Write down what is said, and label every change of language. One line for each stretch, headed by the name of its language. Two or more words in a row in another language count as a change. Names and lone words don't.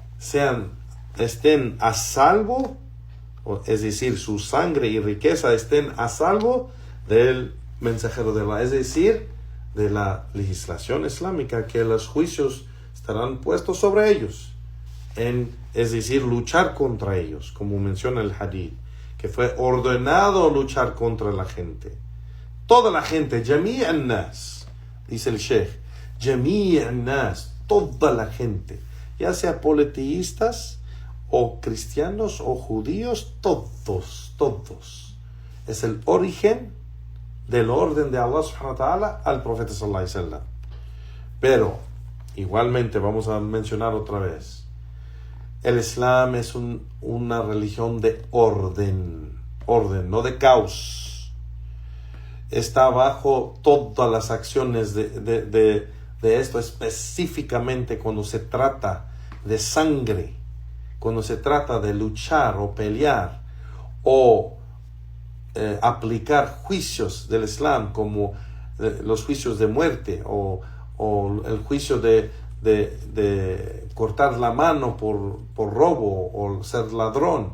Spanish: estén a salvo, es decir, su sangre y riqueza estén a salvo del mensajero de Allah, es decir, de la legislación islámica, que los juicios estarán puestos sobre ellos, es decir, luchar contra ellos, como menciona el hadith, que fue ordenado luchar contra la gente, toda la gente,
Arabic: جميع الناس,
Spanish: dice el sheikh,
Arabic: جميع الناس,
Spanish: toda la gente, ya sea politeístas o cristianos o judíos, todos. Es el origen del orden de Allah
Arabic: سبحانه وتعالى
Spanish: al profeta
Arabic: صلى الله عليه وسلم.
Spanish: Pero, igualmente vamos a mencionar otra vez, el Islam es una religión de orden, no de caos. Está bajo todas las acciones de esto, específicamente cuando se trata de sangre, cuando se trata de luchar o pelear o aplicar juicios del Islam, como los juicios de muerte o el juicio de cortar la mano por robo o ser ladrón.